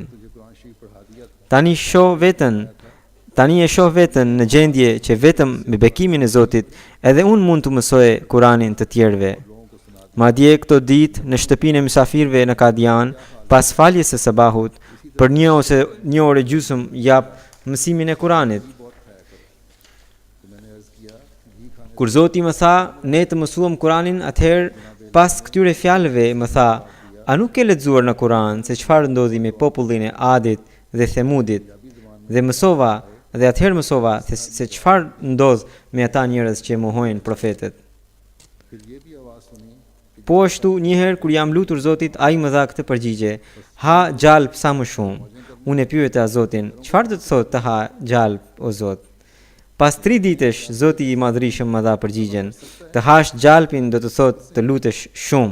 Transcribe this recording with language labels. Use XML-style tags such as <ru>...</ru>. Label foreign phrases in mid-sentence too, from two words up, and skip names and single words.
<sq>Tani e shoh veten në gjendje që vetëm me bekimin e Zotit edhe unë mund të mësoj Kur'anin të tjerëve. Madje këto ditë në shtëpinë e mysafirëve në Kadian, pas faljes së sabahut, për 1 ose 1 orë gjysmë jap mësimin e Kuranit.</sq> <ur>بہت کھایا کرو. تو میں نے عرض کیا گھی کھانے</ur> <sq>Kur Zoti më tha, ne të mësuam Kuranin, atëherë pas këtyre fjalëve më tha, a nuk ke lexuar në Kuran se çfarë ndodhi me popullin e Adit dhe Themudit? Dhe mësova, dhe atëherë mësova se çfarë ndodh me ata njerëz që mohojnë profetet.</sq> <ur>پھر یہ بھی آواز سنی کہ</ur> <sq>Po ashtu njëherë kur jam lutur Zotit, ai më dha këtë përgjigje: ha gjalp sa më shumë. Unë e pyeta Zotin: çfarë do të thotë të ha gjalp o Zot? Pas 3 ditësh Zoti i Madhërisëm më dha përgjigjen: të hash gjalpin do të thotë të lutesh shumë.</sq>